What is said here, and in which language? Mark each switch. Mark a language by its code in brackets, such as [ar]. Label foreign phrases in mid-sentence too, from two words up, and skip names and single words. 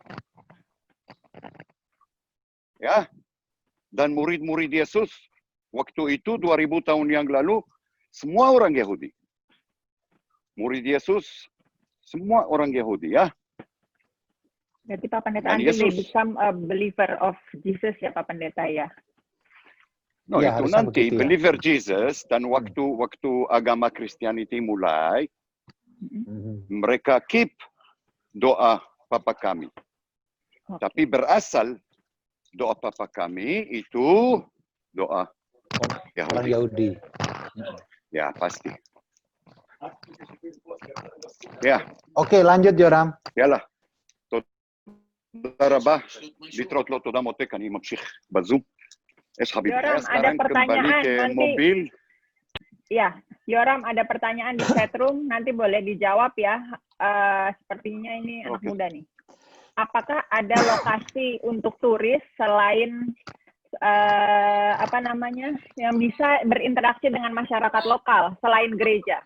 [id] Ya. Dan murid-murid Yesus waktu itu 2000 tahun yang lalu semua orang Yahudi. Murid Yesus semua orang Yahudi, ya. Jadi Pak Pendeta, [en] until they become a believer of Jesus [id] ya Pak Pendeta ya. [en] No, [id] Ya, itu nanti believer Jesus, dan waktu agama Kristianity mulai, mereka keep doa Bapa kami. Tapi berasal doa Bapa kami itu doa orang Yahudi. Ya, pasti. Ya. Oke, lanjut Yoram. Yalah. [he] תודה רבה. להתראות לו, תודה מותק, אני ממשיך בזום. [id] Yoram, ada pertanyaan nanti. Ya, Yoram, ada pertanyaan di chatroom, nanti boleh dijawab ya. Sepertinya ini anak muda nih. Apakah ada lokasi untuk turis selain yang bisa berinteraksi dengan masyarakat lokal selain gereja?